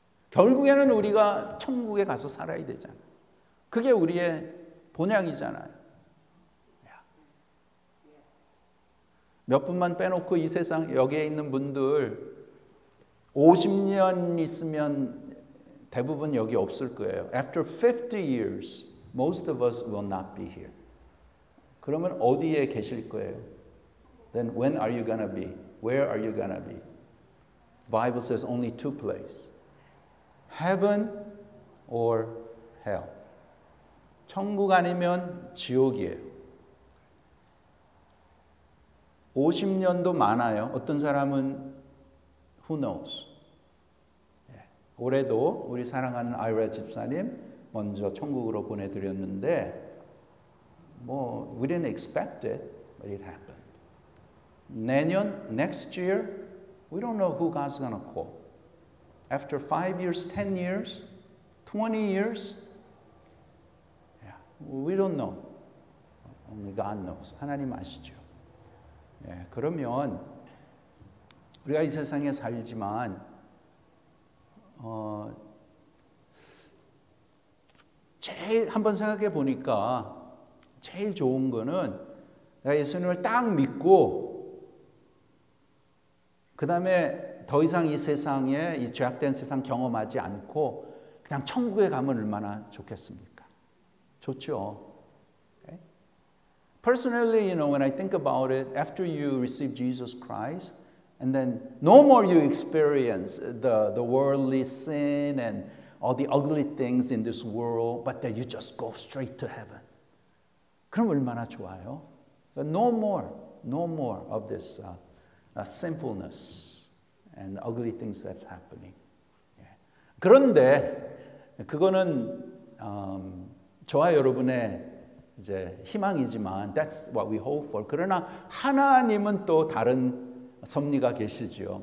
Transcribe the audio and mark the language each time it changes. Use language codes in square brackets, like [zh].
[ko] 결국에는 우리가 천국에 가서 살아야 되잖아요. 그게 우리의 본향이잖아요. 몇 분만 빼놓고 이 세상 여기에 있는 분들 50년 있으면 대부분 여기 없을 거예요. [en] After 50 years, most of us will not be here. [ko] 그러면 어디에 계실 거예요? [en] Then when are you gonna be? Where are you gonna be? The Bible says only two places. Heaven or hell. [ko] 천국 아니면 지옥이에요. 50년도 많아요. 어떤 사람은 [en] who knows. [ko] 올해도 우리 사랑하는 아이라 집사님 먼저 천국으로 보내드렸는데 뭐 [en] we didn't expect it, but it happened. [ko] 내년, [en] next year, we don't know who God's going to call. After 5 years, 10 years, 20 years, yeah, we don't know. Only God knows. [ko] 하나님 아시죠. 예, 그러면 우리가 이 세상에 살지만 제일 한번 생각해 보니까 제일 좋은 거는 내가 예수님을 딱 믿고 그 다음에 더 이상 이 세상에 이 죄악된 세상 경험하지 않고 그냥 천국에 가면 얼마나 좋겠습니까? 좋죠. Okay? [en] Personally, when I think about it, after you receive Jesus Christ, and then no more you experience the worldly sin and all the ugly things in this world, but then you just go straight to heaven. [ko] 그럼 얼마나 좋아요? [en] No more of this sinfulness and ugly things that's happening. [ko] 그런데 그거는 저와 여러분의 이제 희망이지만 [en] that's what we hope for. [ko] 그러나 하나님은 또 다른 섭리가 계시지요.